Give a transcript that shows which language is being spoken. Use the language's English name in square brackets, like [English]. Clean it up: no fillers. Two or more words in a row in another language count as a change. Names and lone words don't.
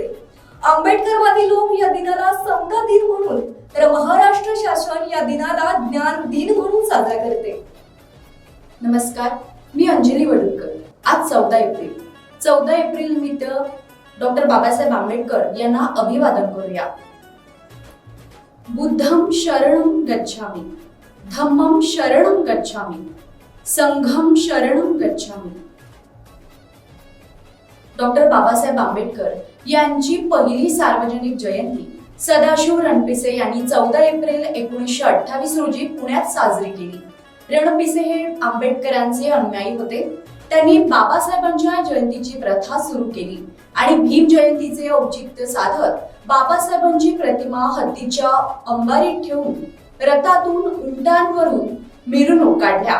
[Marathi] आंबेडकरवादी लोक या दिनाला समता दिन म्हणून, तर महाराष्ट्र शासन या दिनाला ज्ञान दिन म्हणून साजरा करते. नमस्कार, मी अंजली वडूदकर. आज 14 एप्रिल. 14 एप्रिल निमित्त डॉक्टर बाबासाहेब आंबेडकर यांना अभिवादन करूया. [Pali] बुद्धं शरणं गच्छामि, धम्मं शरणं गच्छामि, संघं शरणं गच्छामि. [Marathi] डॉक्टर बाबासाहेब आंबेडकर यांची पहिली सार्वजनिक जयंती सदाशिव रणपिसे यांनी 14 एप्रिल 1928 रोजी पुण्यात साजरी केली. रणपिसे हे आंबेडकरांचे अनुयायी होते. त्यांनी बाबासाहेबांच्या जयंतीची प्रथा सुरू केली आणि भीम जयंतीचे औचित्य साधत बाबासाहेबांची प्रतिमा हत्तीच्या अंबारीत ठेवून रथातून उंटांवरून मिरवणूक काढल्या.